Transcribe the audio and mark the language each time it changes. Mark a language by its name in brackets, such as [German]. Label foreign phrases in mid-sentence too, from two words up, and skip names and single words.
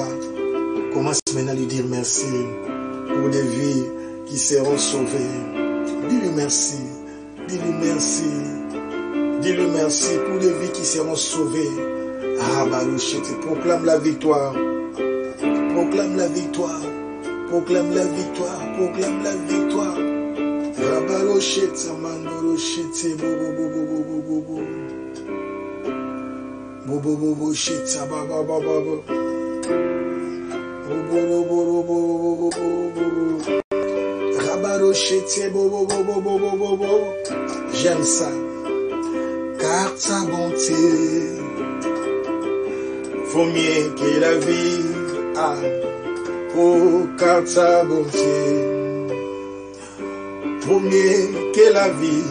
[French] Commence maintenant à lui dire merci pour des vies qui seront sauvées. Dis-lui merci. Dis-lui merci. Dis-lui merci pour des vies qui seront sauvées. Proclame la victoire. Proclame la victoire. Proclame la victoire. Proclame la victoire. Rabaroshete mandoroshete bobo bobo bobo bobo. Bobo bobo shete baba baba baba. Bobo bobo bobo bobo. Rabaroshete bobo bobo bobo bobo. J'aime ça. Car ta bonté vaut mieux que la vie. Ah, oh, car ta bonté vaut mieux que la vie.